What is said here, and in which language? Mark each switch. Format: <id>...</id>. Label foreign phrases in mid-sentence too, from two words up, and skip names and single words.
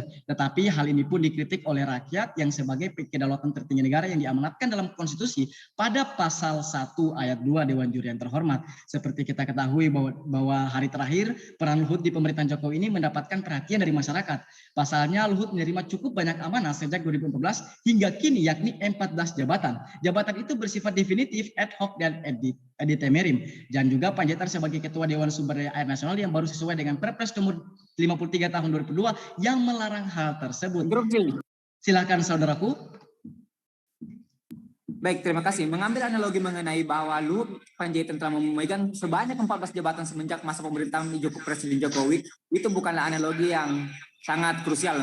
<id>Tetapi hal ini pun dikritik oleh rakyat yang sebagai kedaulatan tertinggi negara yang diamanatkan dalam konstitusi pada pasal 1 ayat 2 Dewan Juri yang terhormat. Seperti kita ketahui bahwa hari terakhir peran Luhut di pemerintahan Jokowi ini mendapatkan perhatian dari masyarakat. Pasalnya Luhut menerima cukup banyak amanah sejak 2014 hingga kini yakni 14 jabatan. Jabatan itu bersifat definitif,</id> <la>ad hoc dan ad interim.</la> <id>Dan juga Panjaitan sebagai Ketua Dewan Sumber Daya Air Nasional yang baru sesuai dengan Perpres nomor 53 tahun 2002 yang melarang hal tersebut. Silakan saudaraku. Baik, terima kasih. Mengambil analogi mengenai bahwa Luhut Panjaitan telah memegang sebanyak 14 jabatan semenjak masa pemerintahan Presiden Jokowi, itu bukanlah analogi yang sangat krusial.</id>